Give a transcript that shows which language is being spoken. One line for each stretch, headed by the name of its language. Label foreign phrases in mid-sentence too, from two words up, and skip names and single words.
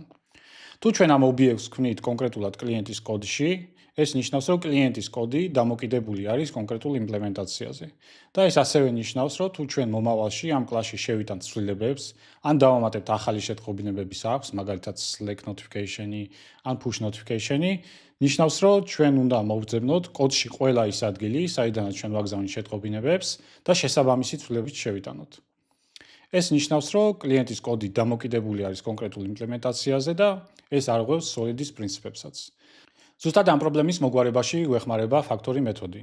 Georgian: თუ ჩვენ ამ ობიექტს ვქმნით კონკრეტულად კლიენტის კოდში, ეს ნიშნავს, რომ კლიენტის კოდი დამოკიდებული არის კონკრეტულ იმპლემენტაციაზე. და ეს ასევე ნიშნავს, რომ თუ ჩვენ მომავალში ამ კლასში შევიტანთ ცვლილებებს, ან დავამატებთ ახალი შეტყობინებების აქვს, მაგალითად
English: Slack notification-ი
Georgian: ან
English: push notification-ი,
Georgian: ნიშნავს, რომ ჩვენ უნდა მოვძებნოთ კოდში ყველა ის ადგილი, საიდანაც ჩვენ ვაგზავნით შეტყობინებებს და შესაბამისი ცვლილებებით შევიტანოთ. ეს ნიშნავს, რომ კლიენტის კოდი დამოკიდებული არის კონკრეტულ იმპლემენტაციაზე და ეს არ ღვევს Solid-ის პრინციპებსაც. ზუსტად ამ პრობლემის მოგვარებაში გვეხმარება Factory მეთოდი.